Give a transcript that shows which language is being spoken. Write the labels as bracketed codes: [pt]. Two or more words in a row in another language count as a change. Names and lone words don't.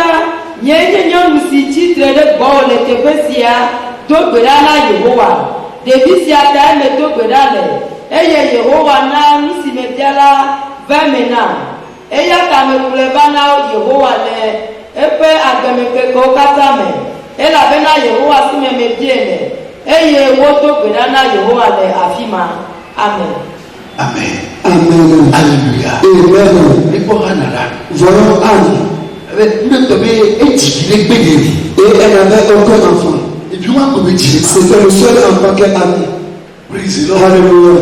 [ee] nye nyɔnu si tsitre ɖe gbɔwò le teƒe sia do gbe ɖa na Yehowa ɖevi sia ta eme do gbe ɖa le eye Yehowa na nu si mebia la va me na eya ta mekplɔe va na Yehowa le eƒe agbemekekewo katã me elabena Yehowa si me mebie le eye wodo gbe ɖa na Yehowa le afi ma. [fr] Amen. Amen. Amen. Alléluia. Amen. Et pour Anna, Voyons Anne. elle Et elle avait aucun enfant. C'était le seul enfant qu'elle avait. Alléluia.